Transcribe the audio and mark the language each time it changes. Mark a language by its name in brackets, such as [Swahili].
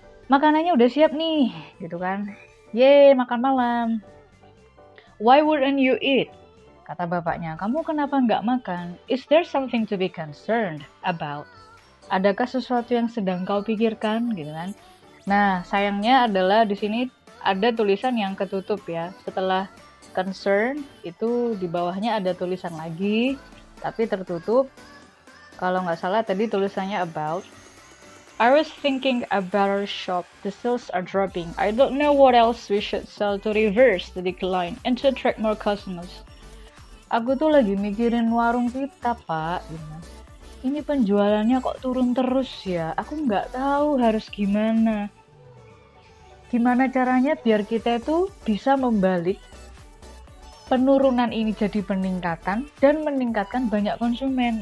[Indonesian] Makanannya udah siap nih, gitu kan. Yeay, makan malam. [English] Why wouldn't you eat? [Indonesian] Kata bapaknya, kamu kenapa nggak makan? [English] Is there something to be concerned about? [Indonesian] Adakah sesuatu yang sedang kau pikirkan, gitu kan? Nah, sayangnya adalah di sini ada tulisan yang ketutup ya. Setelah concern, itu di bawahnya ada tulisan lagi, tapi tertutup. Kalau nggak salah tadi tulisannya about. [English] I was thinking about our shop. The sales are dropping. I don't know what else we should sell to reverse the decline and to attract more customers. [Indonesian] Aku tuh lagi mikirin warung kita, Pak. Ini penjualannya kok turun terus ya. Aku nggak tahu harus gimana. Gimana caranya biar kita itu bisa membalik penurunan ini jadi peningkatan dan meningkatkan banyak konsumen.